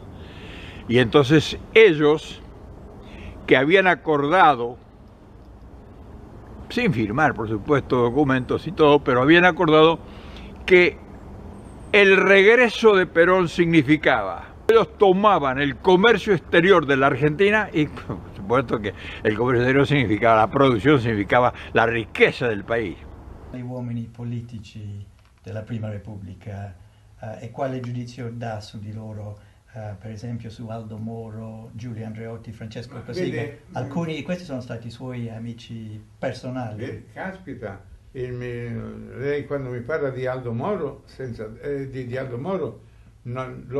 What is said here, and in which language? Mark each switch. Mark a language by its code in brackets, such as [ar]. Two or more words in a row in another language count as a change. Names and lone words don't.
[es] Y entonces ellos, que habían acordado, sin firmar por supuesto documentos y todo, pero habían acordado que el regreso de Perón significaba, ellos tomaban el comercio exterior de la Argentina y por supuesto que el comercio exterior significaba la producción, significaba la riqueza del país. [it] Gli uomini politici della Prima Repubblica e quale giudizio dà su di loro, per esempio su Aldo Moro, Giulio Andreotti, Francesco Cossiga? Alcuni di questi sono stati suoi amici personali. Caspita, lei quando mi parla di Aldo Moro, di Aldo Moro l'ho